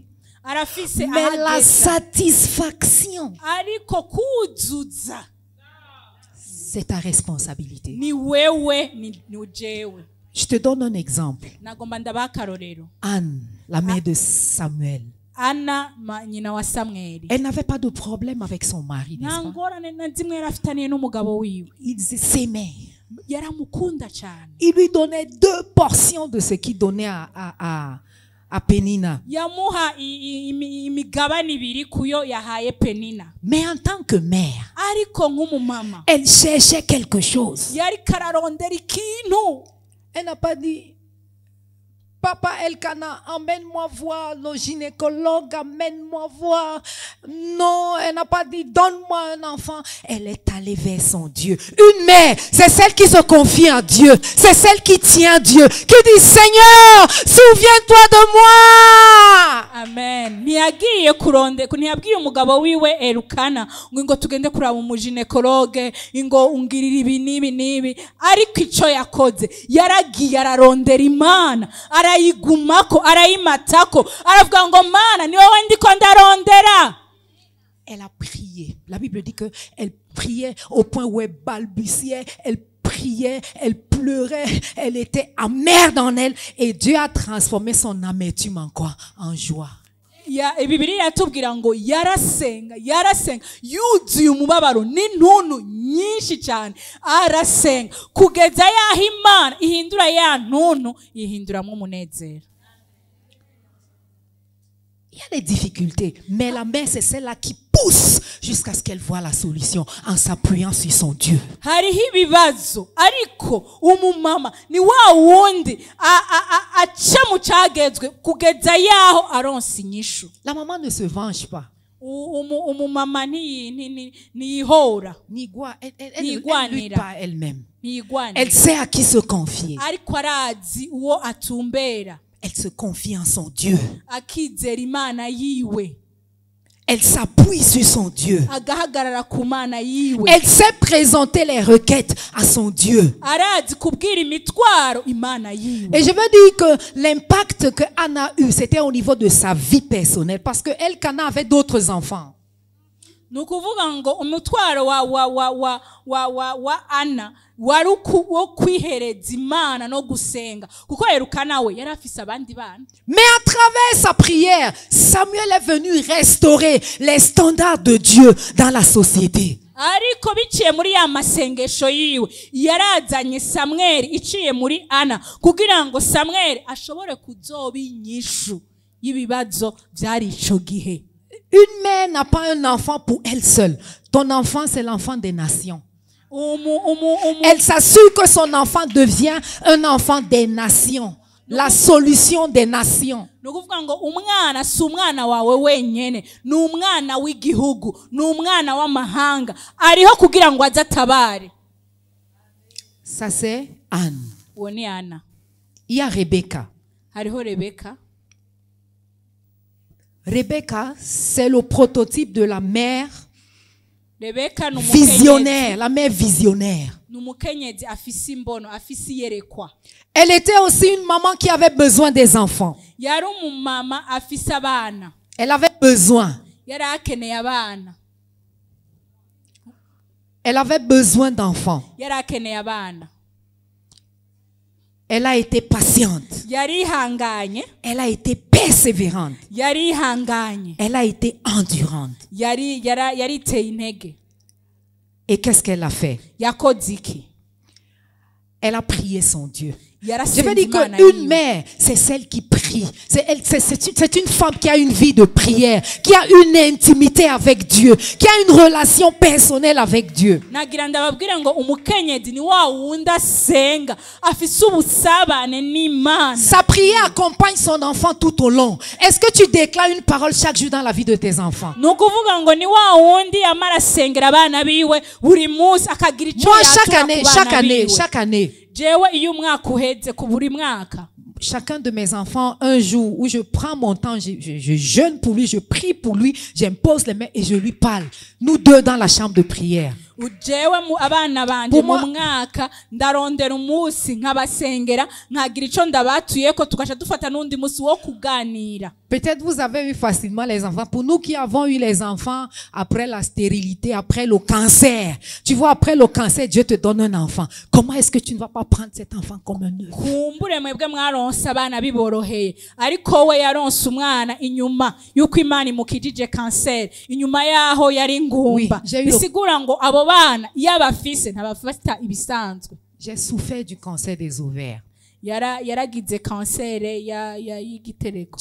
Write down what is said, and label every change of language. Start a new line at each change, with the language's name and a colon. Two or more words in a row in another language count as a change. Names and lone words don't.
French: Mais la satisfaction, c'est ta responsabilité. Je te donne un exemple. Anne, la mère de Samuel.
Rundi: Ana nyina wa Samweli
French: Elle n'avait pas de problème avec son mari, n'est-ce pas?
Rundi: nangorane na zimwe yari afitaniye n'umugabo wiwe
French: Ils s'aimaient.
Rundi: yaramukunda cyane
French: Il lui donnait 2 portions de ce qu'il donnait à Pénina.
Rundi: yamuha imigabane ibiri kuyo yahaye Penina
French: Mais en tant que mère,
Rundi: ariko nk'umumama
French: elle cherchait quelque chose.
Rundi: yari kararondera ikintu.
French: Elle n'a pas dit, Papa Elkana, emmène-moi voir le gynécologue, amène-moi voir. Non, elle n'a pas dit, donne-moi un enfant. Elle est allée vers son Dieu. Une mère, c'est celle qui se confie en Dieu. C'est celle qui tient Dieu. Qui dit, Seigneur, souviens-toi de moi. Amen.
Rundi: Ntiyabwiye umugabo wiwe Elukana ngo tugende kuraba umuginekologe ngo ungirira ibi nibi nibi, ariko ico yakoze yaragiye ararondera Imana, arayigumako, arayimatako, aravuga ngo Mana ni wowe ndiko ndarondera.
French: Elle a prié. La Bible dit que elle priait au point où elle balbutiait, elle priait, elle pleurait, elle était amère dans elle, et Dieu a transformé son amertume en quoi? En joie.
Rundi: Bibiliya iratubwira ngo yarasenga yuzuye umubabaro n'intuntu nyinshi cyane, arasenga kugeza yaho Imana ihindura ya ntuntu ihinduramo umunezero.
French: Il y a des difficultés, mais la mère, c'est celle-là qui pousse jusqu'à ce qu'elle voie la solution en s'appuyant sur son Dieu.
Rundi: Hariho ibibazo ariko umumama ni wa wundi aca mu cyagezwe kugeza yaho aronsa inyishu.
French: La maman ne se venge pas.
Rundi: Umumama ntiyihora,
French: Elle ne lutte pas elle-même. Elle
Rundi: ntiyigwanira,
French: sait à qui se confier.
Rundi: ariko arazi uwo atumbera,
French: Elle se confie en son Dieu.
Rundi: akizera Imana yiwe,
French: Elle s'appuie sur son Dieu.
Rundi: agahagarara ku Mana yiwe,
French: Elle sait présenter les requêtes à son Dieu.
Rundi: arazi kubwira imitwaro Imana yiwe.
French: Et je veux dire que l'impact que Anna a eu, c'était au niveau de sa vie personnelle. Parce que Elkana avait d'autres enfants.
Rundi: Nukuvuga ngo umutwaro wa Ana wari wo kwihereza Imana no gusenga, kuko Elukana we yari afise abandi bana.
French: Mais à travers sa prière, Samuel est venu restaurer les standards de Dieu dans la société.
Rundi: Ariko biciye muri ya masengesho yiwe yarazanye Samweli iciye muri Ana kugira ngo Samweli ashobore kuzoba inyishu y'ibibazo byari ico gihe.
French: Une mère n'a pas un enfant pour elle seule. Ton enfant, c'est l'enfant des nations. Elle s'assure que son enfant devient un enfant des nations. La solution des nations.
Rundi: Nukuvuga ngo umwana si umwana wawe wenyene, ni umwana w'igihugu, ni umwana w'amahanga, ariho kugira ngo azatabare.
French: Ça c'est Anne.
Rundi: Uwo ni Ana.
French: Il y a Rebecca.
Rundi: Hariho Rebeka.
French: Rebecca, c'est le prototype de la mère
Rundi: Rebeka
French: visionnaire, la mère visionnaire.
Rundi: Numukenyezi afisi imbono, afisi yerekwa.
French: Elle était aussi une maman qui avait besoin des enfants.
Rundi: Yari umumama afisi abana.
French: Elle avait besoin.
Rundi: Yari akeneye abana.
French: Elle avait besoin d'enfants.
Rundi: Yari akeneye abana.
French: Elle a été patiente.
Rundi: Yari ihanganye.
French: Elle a été persévérante.
Rundi: Yari ihanganye.
French: Elle a été endurante.
Rundi: Yari iteye intege.
French: Et qu'est-ce qu'elle a fait?
Rundi: Yakoze iki?
French: Elle a prié son Dieu. Je
Rundi: Yarasenze
French: veux dire
Rundi: Imana
French: qu'une
Rundi: yiwe.
French: mère, c'est celle qui prie. C'est une femme qui a une vie de prière, qui a une intimité avec Dieu, qui a une relation personnelle avec Dieu.
Rundi: Nagira ndababwira ngo umukenyezi ni wa wundi asenga, afise ubusabane n'Imana.
French: Sa prière accompagne son enfant tout au long. Est-ce que tu déclares une parole chaque jour dans la vie de tes enfants?
Rundi: Nukuvuga ngo ni wa wundi amara asengera abana biwe buri munsi akagira icyo
French: Moi,
Rundi: yatura
French: chaque année,
Rundi: jewe iyo umwaka uheze ku buri mwaka,
French: chacun de mes enfants, un jour où je prends mon temps, je jeûne pour lui, je prie pour lui, j'impose les mains et je lui parle. Nous deux dans la chambre de prière.
Rundi: ujewe mu abana banje mu mwaka ndarondera umunsi nkabasengera nkagira ico ndabatuye ko tugasha dufata n'undi musi wo kuganira.
French: Peut-être vous avez eu facilement les enfants. Pour nous qui avons eu les enfants après la stérilité, après le cancer. Tu vois, après le cancer, Dieu te donne un enfant. Comment est-ce que tu ne vas pas prendre cet enfant comme un œuf?
Rundi: Kumbure mwebwe mwaronse abana biboroheye ariko we yaronse umwana inyuma yuko Imana imukijije cancer inyuma yaho yari ngumba. Bisigura ngo abo bana yabafise ntabafata ibisanzwe.
French: J'ai souffert du cancer des ovaires.
Rundi: Yaragize cancer y'igitereko.